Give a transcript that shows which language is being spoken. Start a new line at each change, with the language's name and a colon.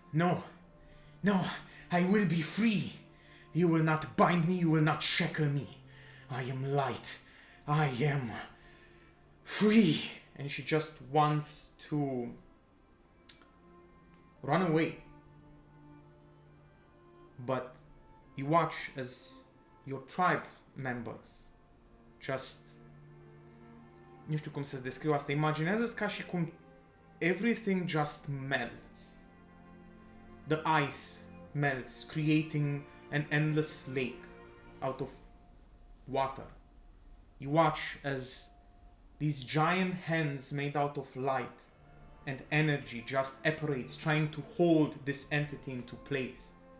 English: No, no, I will be free. You will not bind me, you will not shackle me. I am light. I am free. And she just wants to run away. But you watch as your tribe members just,
Romanian: nu știu cum să-ți descriu asta, imaginează-ți ca și cum
English: everything just melts. The ice melts, creating an endless lake out of water. You watch as these giant hands made out of light and energy just operates, trying to hold this entity into place.